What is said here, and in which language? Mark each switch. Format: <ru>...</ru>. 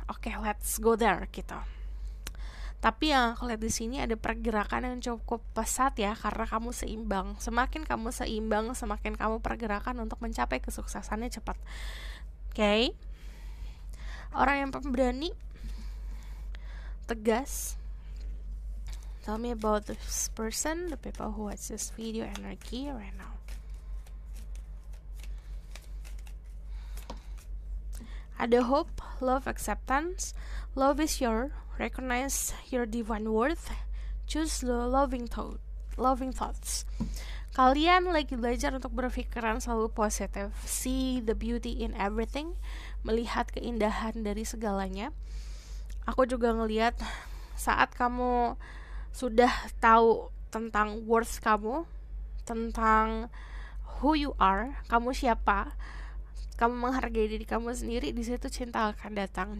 <id>Oke,</id> <en>let's go there</en> <id>gitu. Tapi yang aku lihat di sini ada pergerakan yang cukup pesat ya, karena kamu seimbang. Semakin kamu seimbang, semakin kamu pergerakan untuk mencapai kesuksesannya cepat. Oke. Orang yang pemberani, tegas.</id> <en>Tell me about this person, the people who watch this video energy right now. Ada hope, love, acceptance. Love is your, recognize your divine worth. Choose the loving thoughts.</en> <id>Kalian lagi belajar untuk berpikiran selalu positif.</id> <en>See the beauty in everything.</en> <id>Melihat keindahan dari segalanya. Aku juga ngelihat saat kamu sudah tahu tentang worth kamu, tentang</id> <en>who you are,</en> <id>kamu siapa, kamu menghargai diri kamu sendiri, di situ cinta akan datang.</id>